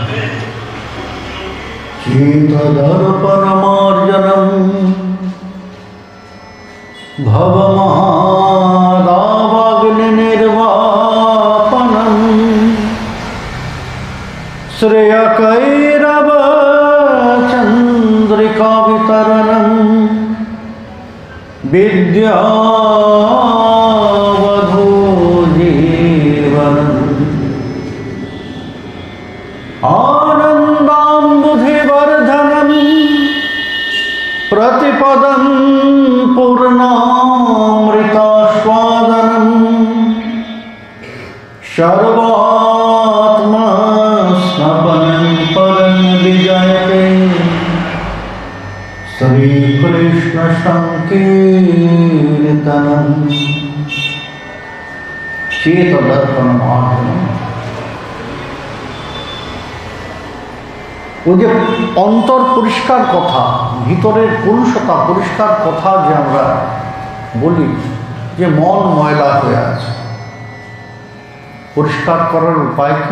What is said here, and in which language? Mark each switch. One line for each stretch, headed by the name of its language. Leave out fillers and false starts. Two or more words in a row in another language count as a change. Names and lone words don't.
Sanskrit: চিতদর্পণমার্জনম ভবমহাদাবাগ্নি নির্বাপনম শ্রেয়কৈরব চন্দ্রিকা বিতরণম বিদ্যাবধূ জীবনম आनन्दाम्बुधिवर्धनं प्रतिपदं पूर्णामृतास्वादनं सर्वात्मस्नपनं परं विजयते श्रीकृष्णसङ्कीर्तनं चेतदर्पणमार्जनम्।
Bangla: ওই যে অন্তর পরিষ্কার কথা, ভিতরের কলুষতা পরিষ্কার কথা যে আমরা বলি যে মন ময়লা হয়ে আছে, পরিষ্কার করার উপায় কি?